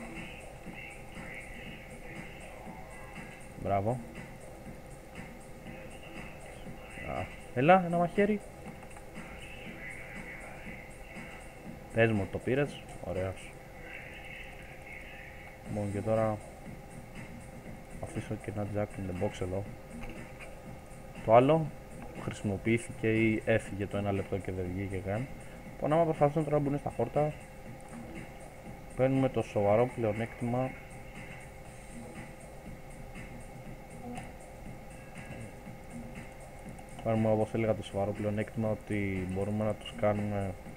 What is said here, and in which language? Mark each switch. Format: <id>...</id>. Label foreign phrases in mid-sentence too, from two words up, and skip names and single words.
<el>Μπράβο. Έλα, ένα μαχαίρι. Πες μου, το πήρες. Ωραίος. Λοιπόν, και τώρα αφήσω και ένα</el> <en>jack in the box</en> <el>εδώ. Το άλλο χρησιμοποιήθηκε ή έφυγε το 1 λεπτό και δεν βγήκε καν. Λοιπόν, άμα προσπαθούν τώρα να μπουν στα χόρτα, παίρνουμε το σοβαρό πλεονέκτημα Πάρουμε, όπως έλεγα, το σοβαρό πλεονέκτημα ότι μπορούμε να τους κάνουμε...</el>